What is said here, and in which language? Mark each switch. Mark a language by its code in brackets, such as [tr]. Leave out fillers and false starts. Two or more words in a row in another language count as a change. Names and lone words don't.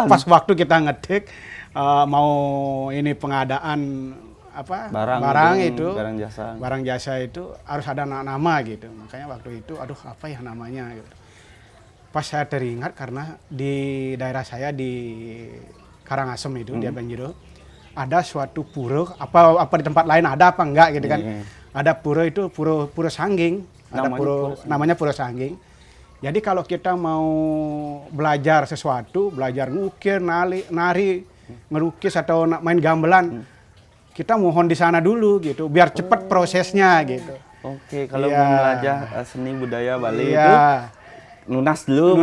[id] Pas waktu kita ngetik mau ini pengadaan barang jasa itu harus ada nama gitu. Makanya waktu itu apa ya namanya gitu. Pas saya teringat karena di daerah saya di Karangasem itu di Banjiro ada suatu pura apa di tempat lain ada apa enggak gitu kan. Ada pura itu pura Sangging, namanya pura Sangging. Jadi kalau kita mau belajar sesuatu, belajar ngukir, nari, ngelukis atau main gamelan, kita mohon di sana dulu gitu biar cepat prosesnya gitu. Oke, kalau mau belajar seni budaya Bali itu Nunas dulu